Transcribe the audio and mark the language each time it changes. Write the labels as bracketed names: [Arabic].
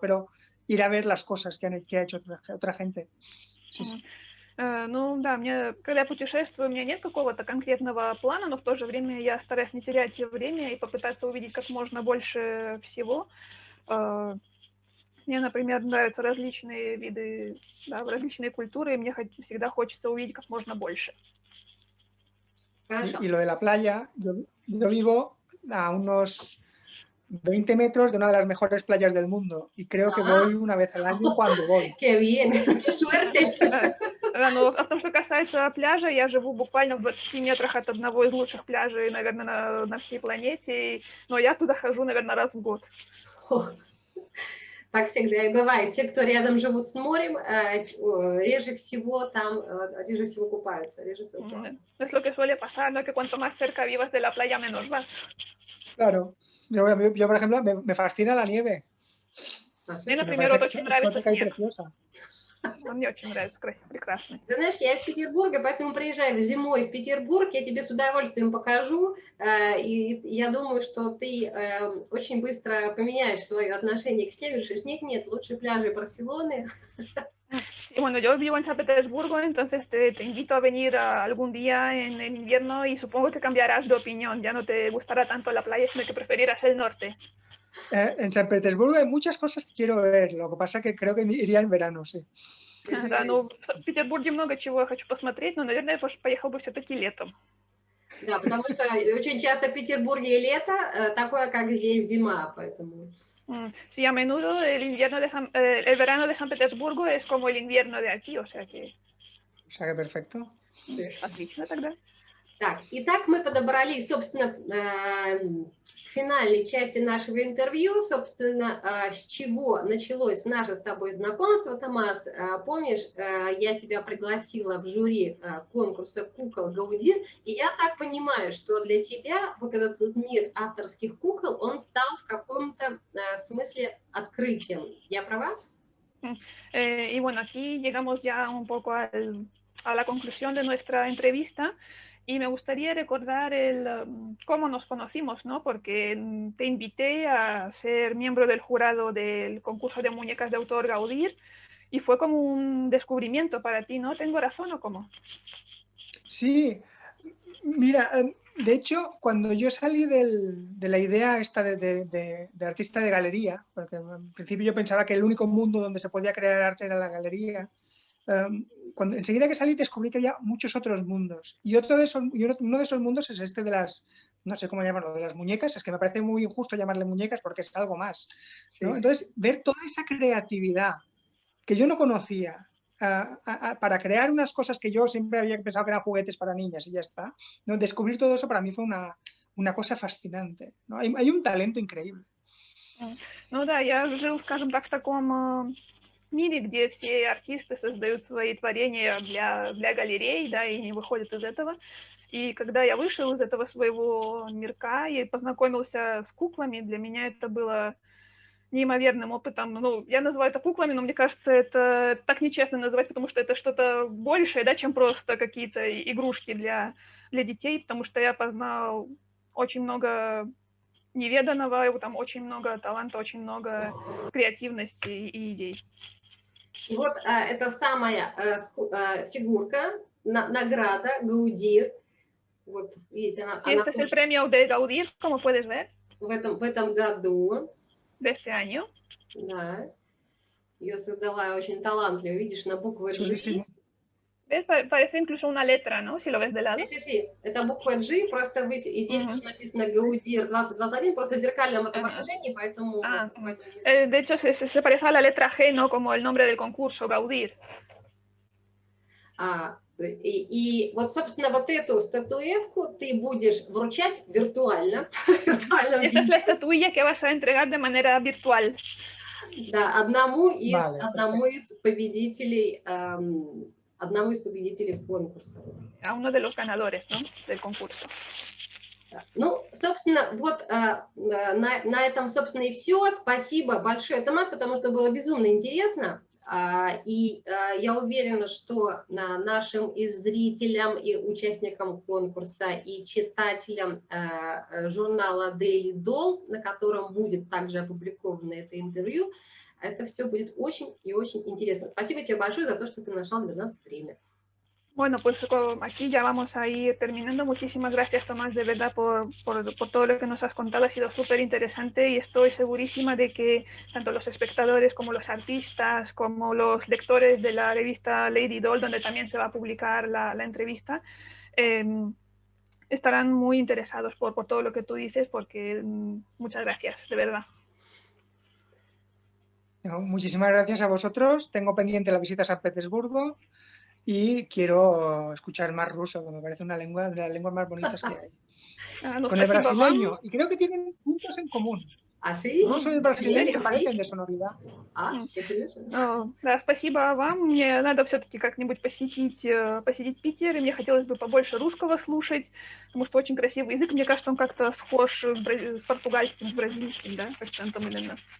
[Spanish] Pero ir a ver las cosas que ha hecho otra gente. Sí, sí. [Russian] Ну да, когда я путешествую, у меня нет какого-то конкретного плана, но в то же время я стараюсь не терять время и попытаться увидеть как можно больше всего. Мне, например, нравятся различные виды, да, различные культуры, и мне всегда хочется увидеть как можно больше. [Spanish] Y lo de la playa, yo vivo a unos 20 metros de una de las mejores playas del mundo y creo que voy una vez al año cuando voy. ¡Qué bien! ¡Qué suerte! [Russian] Да, но в том, что касается пляжа, я живу буквально в 20 метрах от одного из лучших пляжей, наверное, на всей планете, но я туда хожу, наверное, раз в год. Так всегда и бывает. Те, кто рядом живут с морем, реже всего купаются. [Spanish] Es lo que suele pasar, ¿no? Que cuanto más cerca vivas de la playa, menos vas. Claro. Yo por ejemplo, me fascina la nieve. [Russian] Мне, например, вот очень нравится снег. [Spanish] Preciosa. [Russian] Мне очень нравится, прекрасно. Ты знаешь, я из Петербурга, поэтому приезжаю зимой в Петербург, я тебе с удовольствием покажу, и я думаю, что ты очень быстро поменяешь свое отношение к снегу, решишь, нет, лучше пляжи Барселоны. [Spanish] Y bueno, yo vivo en San Petersburgo, entonces te invito a venir algún día en el invierno y supongo que cambiarás de opinión, ya no te gustará tanto la playa, sino que preferirás el norte. En San Petersburgo hay muchas cosas que quiero ver, lo que pasa que creo que iría en verano, sí. [Russian] Да, ну в Петербурге много чего я хочу посмотреть, но, наверное, я поехал бы все-таки летом. Да, потому что очень часто в Петербурге лето такое, как здесь зима, поэтому... [Spanish] Sí, a menudo el verano de San Petersburgo es como el invierno de aquí, o sea que... O sea que perfecto. [Russian] Отлично тогда. Так, итак, мы подобрались, собственно, к финальной части нашего интервью, собственно, с чего началось наше с тобой знакомство, Томас. Помнишь, я тебя пригласила в жюри конкурса «Кукол Гаудир», и я так понимаю, что для тебя вот этот мир авторских кукол, он стал в каком-то смысле открытием. Я права? [Spanish] Y bueno, aquí llegamos ya un poco a la conclusión de nuestra entrevista. Y me gustaría recordar cómo nos conocimos, ¿no? Porque te invité a ser miembro del jurado del concurso de muñecas de autor Gaudir y fue como un descubrimiento para ti, ¿no? ¿Tengo razón o cómo? Sí, mira, de hecho, cuando yo salí de la idea esta de artista de galería, porque en principio yo pensaba que el único mundo donde se podía crear arte era la galería, enseguida que salí descubrí que había muchos otros mundos y uno de esos mundos es este de las, no sé cómo llamarlo, de las muñecas. Es que me parece muy injusto llamarle muñecas porque es algo más, ¿no? Sí. Entonces, ver toda esa creatividad que yo no conocía para crear unas cosas que yo siempre había pensado que eran juguetes para niñas y ya está, ¿no? Descubrir todo eso para mí fue una cosa fascinante, ¿no? Hay un talento increíble. [Russian] Ну да, я жил, скажем так, в таком мире, где все артисты создают свои творения для галерей, да, и не выходят из этого. И когда я вышел из этого своего мирка и познакомился с куклами, для меня это было неимоверным опытом. Ну, я называю это куклами, но мне кажется, это так нечестно называть, потому что это что-то большее, да, чем просто какие-то игрушки для детей, потому что я познал очень много неведанного, там очень много таланта, очень много креативности и идей. И вот эта самая фигурка, награда Гаудир. Вот, видите, она [Spanish] este es el premio de Gaudir, como puedes ver. [Russian] В этом году. [Spanish] De este año. [Russian] Да. Ее создала очень талантливо, видишь, на буквы G. [Spanish] Parece incluso una letra, ¿no? Si lo ves de lado. Sí. [Russian] Это буква G, просто и здесь тоже написано Гаудир 2021, просто в зеркальном отображении, поэтому... [Spanish] De hecho, se parece a la letra G, ¿no? Como el nombre del concurso, Gaudir. [Russian] И вот, собственно, вот эту статуэтку ты будешь вручать виртуально. [Spanish] Esta es la estatuilla que vas a entregar de manera virtual. [Russian] Да, одному из победителей одному из победителей конкурса. [Spanish] A uno de los ganadores, ¿no? Del concurso. [Russian] Ну, собственно, вот на этом, собственно, и все. Спасибо большое, Томас, потому что было безумно интересно. И я уверена, что нашим и зрителям, и участникам конкурса, и читателям журнала Daily Doll, на котором будет также опубликовано это интервью, это все будет очень и очень интересно. Спасибо тебе большое за то, что ты нашел для нас время. [Spanish] Bueno, pues aquí ya vamos a ir terminando. Muchísimas gracias, Tomás, de verdad, por todo lo que nos has contado. Ha sido súper interesante y estoy segurísima de que tanto los espectadores como los artistas, como los lectores de la revista Lady Doll, donde también se va a publicar la entrevista, estarán muy interesados por todo lo que tú dices, porque muchas gracias, de verdad. Muchísimas gracias a vosotros. Tengo pendiente la visita a San Petersburgo. Y quiero escuchar más ruso, que me parece una lengua de las lenguas más bonitas que hay. Con el brasileño. Y creo que tienen puntos en común. ¿Ah, sí? Ruso y el brasileño parecen de sonoridad. Qué curioso. [Russian] Да, спасибо вам. Мне надо все-таки как-нибудь посетить Питер, и мне хотелось бы побольше русского слушать, потому что очень красивый язык. Мне кажется, он как-то схож с португальским, с бразильским, да, акцентом именно.